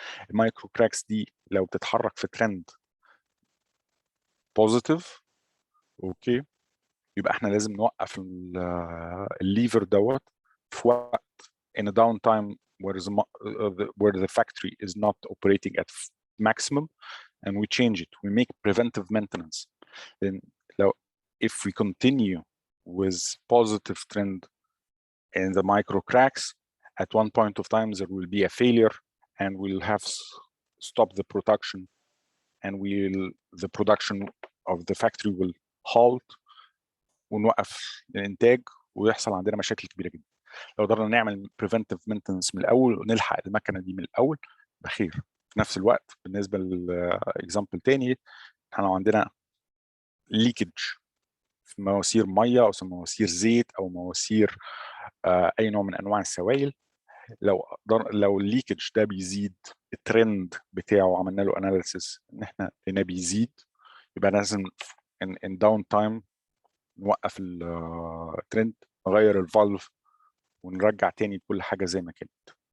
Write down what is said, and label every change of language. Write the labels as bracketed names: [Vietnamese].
[Arabic] المايكرو كراكس دي لو بتتحرك في ترند بوزيتيف، اوكي، يبقى احنا لازم نوقف الليفر دوت في وقت [English] in a downtime where the factory is not operating at maximum, and we change it. We make preventive maintenance. Then if we continue with positive trend in the micro cracks, at one point of time there will be a failure, and we'll have stop the production, and the production of the factory will halt, [Arabic] ونوقف الانتاج، ويحصل عندنا مشاكل كبيره جدا. لو قدرنا نعمل preventive maintenance من الاول ونلحق المكنه دي من الاول بخير. في نفس الوقت بالنسبه للاكزامبل تاني، احنا لو عندنا ليكج في مواسير ميه، او في مواسير زيت، او مواسير اي نوع من انواع السوائل، لو الليكج ده بيزيد، الترند بتاعه عملنا له اناليسيس ان احنا هنا بيزيد، يبقى لازم ان داون تايم نوقف الترند، نغير الفالف، ونرجع تاني كل حاجه زي ما كانت.